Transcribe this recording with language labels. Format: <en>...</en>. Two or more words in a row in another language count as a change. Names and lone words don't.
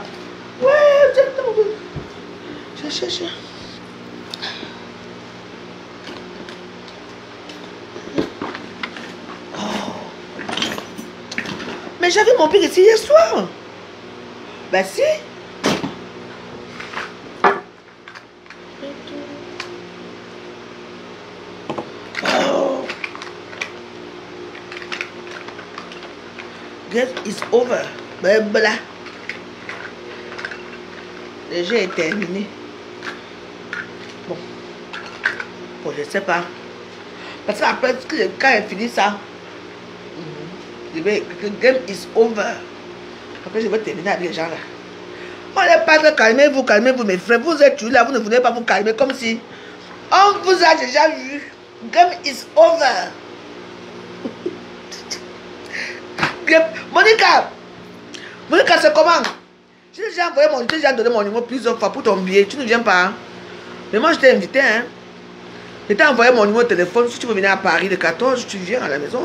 <fr>Ouais, je cherche. Mais j'avais mon pic ici hier soir. Ben si. Oh.</fr> <en>Game is over.</en> <fr>Ben voilà. Le jeu est terminé. Bon, je sais pas. Parce qu'après, quand elle finit ça, je vais écrire</fr> <en>game is over.</en> <fr>Après, je vais terminer avec les gens là. On n'est pas de calmez-vous, mes frères. Vous êtes là, vous ne voulez pas vous calmer comme si on vous a déjà vu.</fr> <en>Game is over. Monica,</en> <fr>c'est comment? Je t'ai déjà envoyé déjà donné mon numéro plusieurs fois pour ton billet. Tu ne viens pas. Hein? Mais moi, je t'ai invité. Hein? Je t'ai envoyé mon numéro de téléphone. Si tu veux venir à Paris le 14, tu viens à la maison.</fr>